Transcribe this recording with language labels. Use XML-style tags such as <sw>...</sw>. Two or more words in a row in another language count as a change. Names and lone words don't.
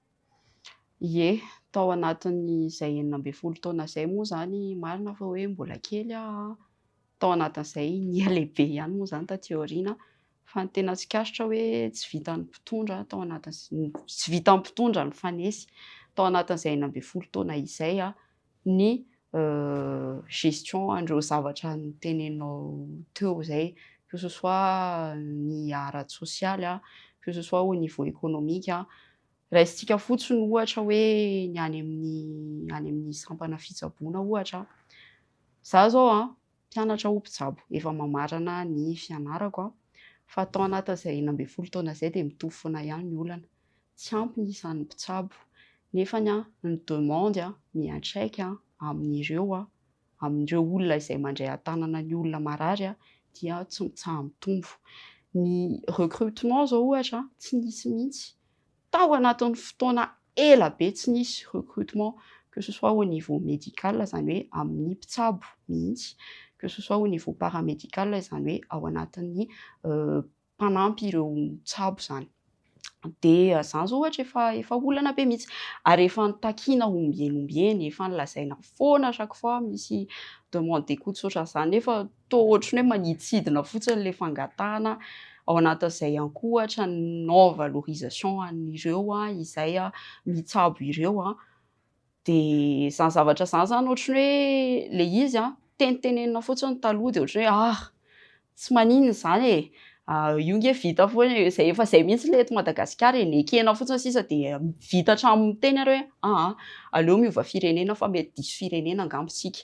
<mg>Ie, tao anatin'izay 12 taona izay moa zany marina fa hoe mbola kely tao anatin'izay nia lehibe ihany moa zany taty aoriana, fa ny tena tsikariritra hoe tsy vitan'ny mpitondra tao anatin' tsy vitan'ny mpitondra ny fanesy tao anatin'izay 12 taona izay ny gestion an'ireo zavatra noteneninao teo izay,</mg> <fr>que ce soit</fr> <mg>ny ara-tsosialy,</mg> <fr>que ce soit au niveau économique.</fr> <mg>Raisitsika fotsiny ohatra hoe ny any amin'ny sampana fitsaboana ohatra. Zaho zao mpianatra ho mpitsabo, efa mamarana ny fianarako fa tao anatin'izay 12 taona izay dia mitovy foana ihany ny olana. Tsy ampy ny isan'ny mpitsabo nefany ny demande miantraika amin'ireo olona izay mandray an-tanana ny olona marary dia tsy mitsaha mitombo. Ny recrutement zao ohatra tsy nisy mihitsy. Tao anatin'ny fotoana ela be tsy nisy recrutement,</mg> <fr>que ce soit au niveau médical</fr> <mg>zany hoe amin'ny mpitsabo mihitsy,</mg> <fr>que ce soit au niveau paramédical</fr> <mg>zany hoe ao anatin'ny mpanampy ireo mpitsabo zany. Dia zany zao ohatra efa olana be mihitsy ary efa nitakiana ombienombieny, efa nilazaina foana</mg> <fr>chaque fois</fr> <mg>misy</mg> <fr>demande d'écoute</fr> <mg>tsotra zany, nefa toa ohatran'ny hoe maniditsidina fotsiny ilay fangatahana. Ao anatin'izay ihany koa ohatra ny non-valorisation an'ireo izay mitsabo ireo dia izany zavatra zany ohatran'ny hoe ilay izy tenitenenina fotsiny taloha dia ohatran'ny hoe tsy maninona izany e, io nge vita foana izay efa izay mihitsy ilay eto Madagasikara e, nekena fotsiny sisa dia vita hatramin'ny teny ary hoe aleo miova firenena fa mety diso firenena angamba isika.</mg>